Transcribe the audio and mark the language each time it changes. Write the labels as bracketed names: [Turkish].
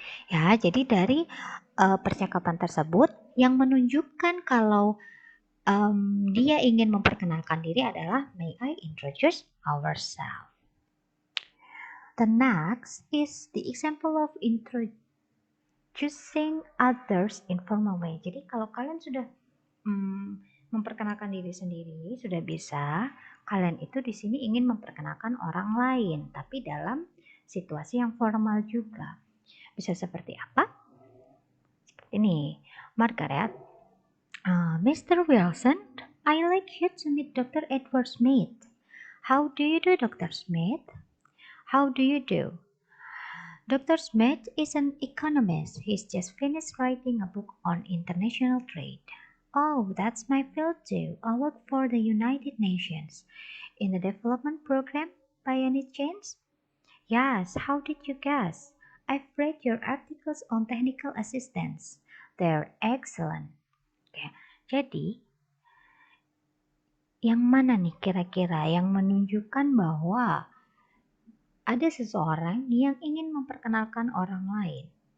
[Indonesian] Ya, jadi dari percakapan tersebut yang menunjukkan kalau dia ingin memperkenalkan diri adalah [English] may I introduce ourselves. The next is the example of introducing others in formal way. [Indonesian] Jadi kalau kalian sudah memperkenalkan diri sendiri, sudah bisa, kalian itu di sini ingin memperkenalkan orang lain, tapi dalam situasi yang formal juga. Bisa seperti apa? Seperti ini, Margaret, Mr. [English] Wilson, I like you to meet Dr. Edward Smith. How do you do, Dr. Smith? How do you do? Dr. Smith is an economist. He's just finished writing a book on international trade. Oh, that's my field too. I work for the United Nations. In the development program, by any chance? Yes, how did you guess? I've read your articles on technical assistance. They're excellent. [Indonesian] Oke, jadi yang mana nih kira-kira yang menunjukkan bahwa ada seseorang yang ingin memperkenalkan orang lain?